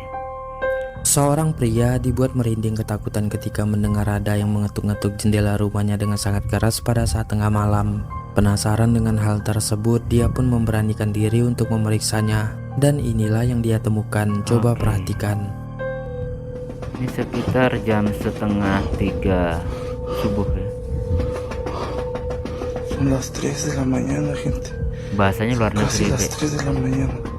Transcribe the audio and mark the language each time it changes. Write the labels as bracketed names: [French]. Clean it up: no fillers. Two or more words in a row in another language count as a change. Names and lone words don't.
[Indonesian] Seorang pria dibuat merinding ketakutan ketika mendengar ada yang mengetuk-ngetuk jendela rumahnya dengan sangat keras pada saat tengah malam. Penasaran dengan hal tersebut, dia pun memberanikan diri untuk memeriksanya. Dan inilah yang dia temukan. Coba Oke. perhatikan. Ini sekitar jam 2:30 subuh ya. [Spanish] Son las 3 de la mañana, gente. [Indonesian] Bahasanya luar [Spanish] Casi [Indonesian] negeri [Spanish] las bre. 3 de la mañana.